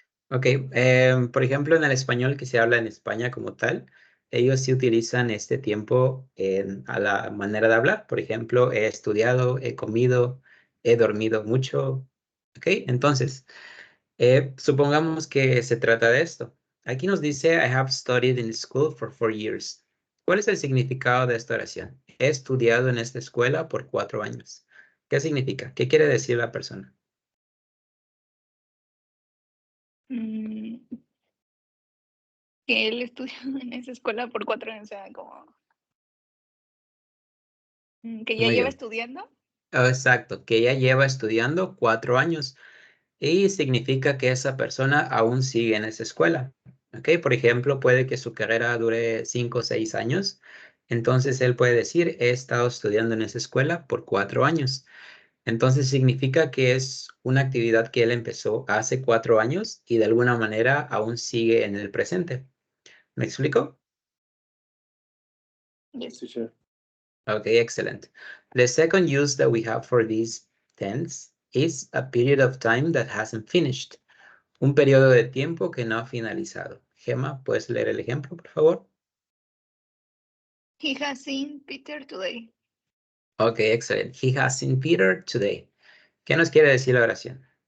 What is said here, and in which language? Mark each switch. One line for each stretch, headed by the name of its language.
Spanish: Ok, por ejemplo, en el español que se habla en España como tal, ellos sí utilizan este tiempo a la manera de hablar. Por ejemplo, he estudiado, he comido, he dormido mucho. Ok, entonces, supongamos que se trata de esto. Aquí nos dice,
English: I have studied in school for 4 years.
Spanish: ¿Cuál es el significado de esta oración? He estudiado en esta escuela por 4 años. ¿Qué significa? ¿Qué quiere decir la persona? Que él estudió en esa escuela por 4 años, o sea, como que ya Muy bien. estudiando. Exacto, que ella lleva estudiando 4 años y significa que esa persona aún sigue en esa escuela. ¿Ok? Por ejemplo, puede que su carrera dure 5 o 6 años. Entonces él puede decir, he estado estudiando en esa escuela por 4 años. Entonces significa que es una actividad que él empezó hace 4 años y de alguna manera aún sigue en el presente. ¿Me explico?
English: Yes. Teacher. Okay, excellent. The second use that we have for this tense is a period of time that hasn't finished.
Spanish: Un periodo de tiempo que no ha finalizado. Gemma, ¿puedes leer el ejemplo, por favor?
English: He has seen Peter today. Okay, excellent. He has seen Peter today.
Spanish: ¿Qué nos quiere decir la oración?